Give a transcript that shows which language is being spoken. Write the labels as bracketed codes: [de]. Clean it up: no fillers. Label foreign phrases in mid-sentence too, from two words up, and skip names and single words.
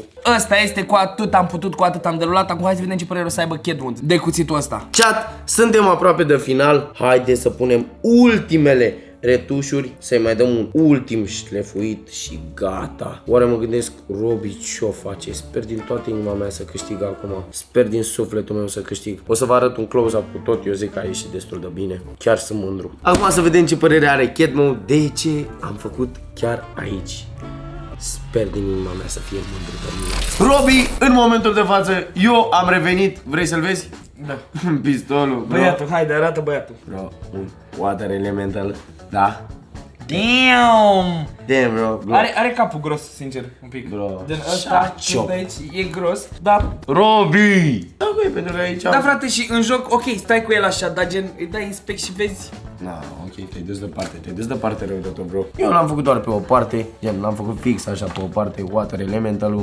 [ro] Ăsta este, cu atât am putut, cu atât am derulat. Acum hai să vedem ce părere o să aibă Catmode de cuțitul ăsta. Chat, suntem aproape de final. Haideți să punem ultimele retușuri, să-i mai dăm un ultim șlefuit și gata. Oare mă gândesc, Robi ce-o face? Sper din toată inima mea să câștig acum. Sper din sufletul meu să câștig. O să vă arăt un close-up cu tot, eu zic că a ieșit destul de bine. Chiar sunt mândru. Acum să vedem ce părere are Catmode, de ce am făcut chiar aici. Sper din inima mea să fie mândru de mine. Robi, în momentul de față, eu am revenit. Vrei să-l vezi? Da. Pistolul, bro. Băiatul, haide, arată băiatul. Bro, un [en] water elemental. [ro] Da. Damn! [en] Damn, bro. [ro] Are capul gros, sincer, un pic. Bro. Gen ăsta, de aici, e gros, dar... Robi! Da, cu e, pentru că aici... Da, frate, și în joc, ok, stai cu el așa, dar gen, îi dai inspect și vezi. Na, ok, te-ai dus departe rău de tot, bro. Eu l-am făcut doar pe o parte, gen, l-am făcut fix așa pe o parte, [en] water elemental- [ro] ul.